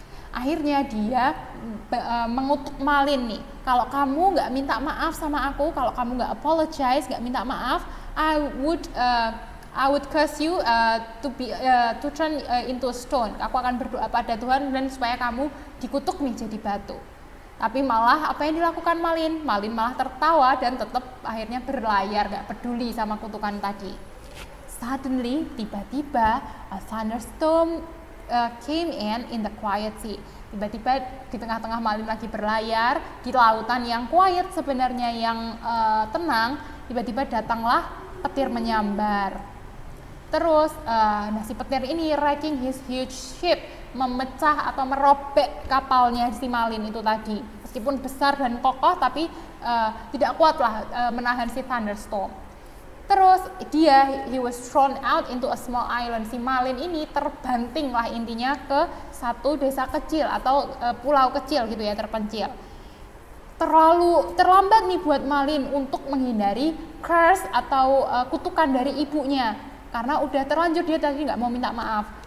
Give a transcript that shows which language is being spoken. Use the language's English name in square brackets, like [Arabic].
[Indonesian] Akhirnya dia mengutuk Malin nih, kalau kamu nggak minta maaf sama aku, kalau kamu nggak apologize, nggak minta maaf, [English] I would curse you to turn into stone. [Indonesian] Aku akan berdoa pada Tuhan dan supaya kamu dikutuk nih jadi batu. Tapi malah apa yang dilakukan Malin? Malin malah tertawa dan tetap akhirnya berlayar, nggak peduli sama kutukan tadi. [English] Suddenly, [Indonesian] tiba-tiba [English] a thunderstorm came in the quiet sea. [Indonesian] Tiba-tiba di tengah-tengah Malin lagi berlayar di lautan yang quiet sebenarnya, yang tenang, tiba-tiba datanglah petir menyambar. Terus si petir ini [English] wrecking his huge ship, [Indonesian] memecah atau merobek kapalnya si Malin itu tadi. Meskipun besar dan kokoh, tapi tidak kuatlah menahan si thunderstorm. Terus [English] he was thrown out into a small island. [Indonesian] Si Malin ini terbanting lah intinya ke satu desa kecil atau pulau kecil gitu ya, terpencil. Terlambat nih buat Malin untuk menghindari curse atau kutukan dari ibunya, karena udah terlanjur dia tadi nggak mau minta maaf.